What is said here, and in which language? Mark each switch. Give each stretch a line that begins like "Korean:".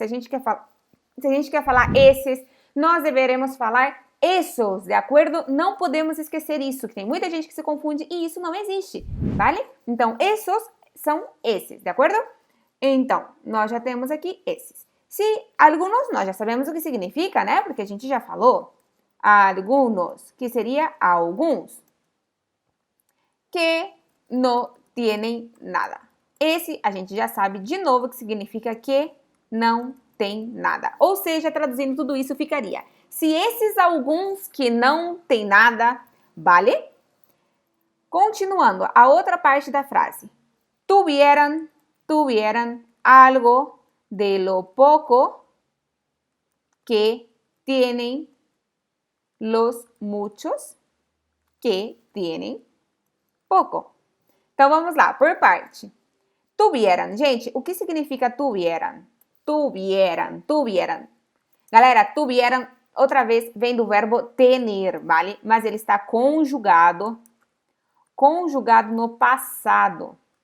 Portuguese: Se a gente quer falar esses, nós deveremos falar esos, de acordo? Não podemos esquecer isso, que tem muita gente que se confunde e isso não existe, vale? Então, esos são esses, de acordo? Então, nós já temos aqui esses. Se alguns, nós já sabemos o que significa, né? Porque a gente já falou. Algunos, que seria alguns.
Spanish: Que no tienen nada.
Portuguese: Esse a gente já sabe de novo que significa que não tem nada. Ou seja, traduzindo tudo isso ficaria: se esses alguns que não tem nada, vale? Continuando, a outra parte da frase.
Spanish: Tuvieran algo de lo poco que tienen los muchos que tienen pouco.
Portuguese: Então, vamos lá, por parte. Tuvieran. Gente, o que significa tuvieran? Tuvieran. Galera, tuvieran, outra vez, vem do verbo tener, vale? Mas ele está conjugado no passado.